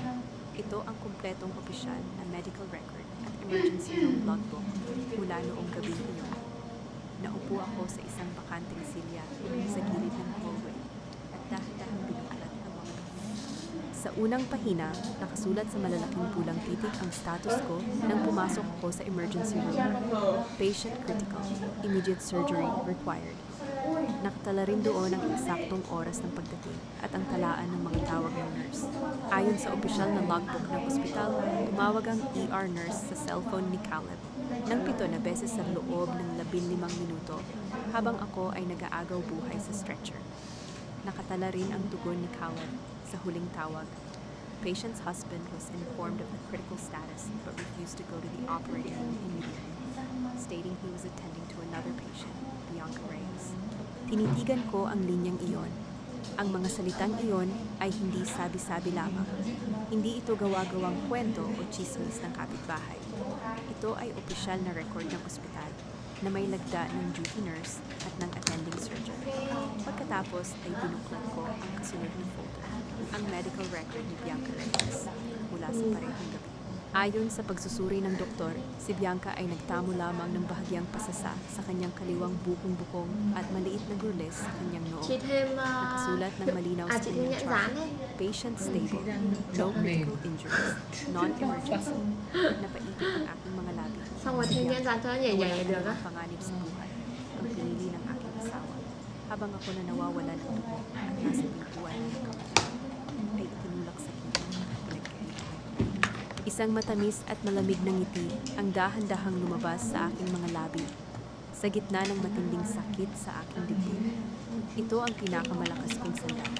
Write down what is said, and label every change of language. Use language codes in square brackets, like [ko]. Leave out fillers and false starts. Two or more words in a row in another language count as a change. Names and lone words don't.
[tl] Ito ang kumpletong opisyal na [en] medical record [tl] at [en] emergency room [tl] logbook mula noong gabing iyon. Naupo ako sa isang bakanteng silya sa gilid ng hallway at dahan-dahang binukalat ang mga dokumento. Sa unang pahina, nakasulat sa malalaking pulang titik ang status ko nang pumasok ako sa [en] emergency room. Patient critical, immediate surgery required. [tl] Nakatala rin doon ang eksaktong oras ng pagdating at ang talaan ng mga tawag ng nurse. Ayon sa opisyal na logbook ng ospital, tumawag ang [en] ER nurse [tl] sa cellphone ni Caleb ng 7 na beses sa loob ng 15 minuto habang ako ay nag-aagaw buhay sa stretcher. Nakatala rin ang tugon ni Caleb sa huling tawag. [en] Patient's husband was informed of the critical status but refused to go to the operating room immediately, stating he was attending to another patient, Bianca Reyes. [tl] Tinitigan ko ang linyang iyon. Ang mga salitang iyon ay hindi sabi-sabi lamang. Hindi ito gawa-gawang kwento o chismis ng kapitbahay. Ito ay opisyal na record ng ospital na may lagda ng [en] duty nurse [tl] at ng [en] attending surgeon. [tl] Pagkatapos ay binuklat ko ang kasunod ng folder, ang [en] medical record [tl] ni Bianca Reyes mula sa parehong gabi. Ayon sa pagsusuri ng doktor, si Bianca ay nagtamo lamang ng bahagyang pasasa sa kanyang kaliwang bukong-bukong at maliit na grules sa kanyang noo. [vi] Chị thêm [tl] Nakasulat ng malinaw sa [vi] chị thêm [tl] kanyang [vi] nhận [tl] chart. [vi] dán đấy. [en] Patient stable, no critical injuries, non-emergency. [tl] Napaipit ang aking mga labi. [vi] Xong rồi thêm nhận dán cho nó nhảy nhảy [tl] Wala [vi] được á. [tl] namang panganib sa buhay, ang pinili ng aking asawa. Habang ako na nawawalan ng dugo at nasa pintuan ng kamatay, ay itinulak sa kanya at pinagkaitan. Isang matamis at malamig na ngiti ang dahan-dahang lumabas sa aking mga labi. Sa gitna ng matinding sakit sa aking dibdib, ito ang pinakamalakas kong sandata.